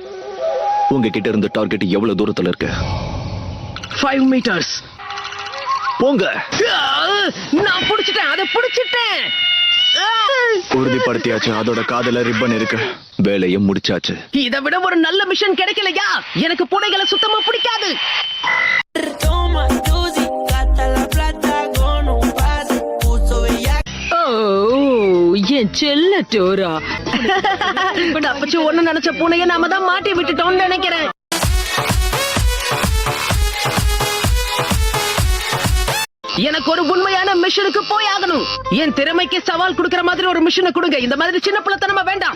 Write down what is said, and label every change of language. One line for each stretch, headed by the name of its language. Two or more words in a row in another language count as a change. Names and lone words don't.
Tamil: உங்ககிட்ட இருந்த டார்கெட் எவ்வளவு தூரத்துல இருக்கு?
English: 5 meters.
Tamil: போங்க. நான் புடிச்சிட்டேன், அதை புடிச்சிட்டேன். உறுதிப்படுத்தியாச்சு, அதோட காதுல ரிப்பன் இருக்கு. வேலையை முடிச்சாச்சு. இதை விட ஒரு நல்ல மிஷன் கிடைக்கலையா? எனக்கு பூனைகளை சுத்தமா பிடிக்காது.
Spanish: Toma, Tusi, gata la plata con un pase, puso bellaco.
Tamil: என் செல்ல டோரா. அப்பச்சு ஒண்ணு நினைச்ச பூனைய நாம தான் மாட்டி விட்டுட்டோம்னு நினைக்கிறேன். எனக்கு ஒரு உண்மையான மிஷனுக்கு போய் ஆகணும். என் திறமைக்கு சவால் கொடுக்கிற மாதிரி ஒரு மிஷனை கொடுங்க. இந்த மாதிரி சின்ன பிள்ளைத்தனமா வேண்டாம்.